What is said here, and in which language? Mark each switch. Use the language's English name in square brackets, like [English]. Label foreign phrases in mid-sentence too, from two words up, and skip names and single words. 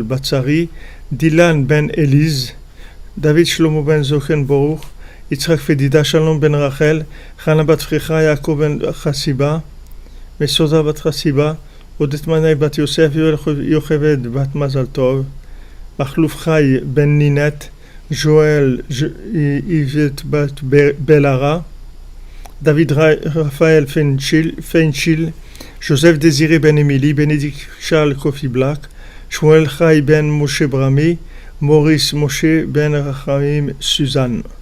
[French] Batsari, Dylan ben Élise, David Shlomo ben Zochen Boruch, Yitzhak Fedida, Shalom ben Rachel, Chana bat Frecha, Yaakov ben Chassiba, Mesoda bat Chassiba, Odet Manay bat Yosef, Yocheved bat Mazal Tov, Machlouf Chai ben Ninette, Joël Yvette bat Belara, David Raphaël Feinchil, Joseph Désiré ben Émilie, Bénédicte Charles Kofi Black, Shmuel Chai ben Moshe Brami, Maurice Moshe ben Rachim Suzanne.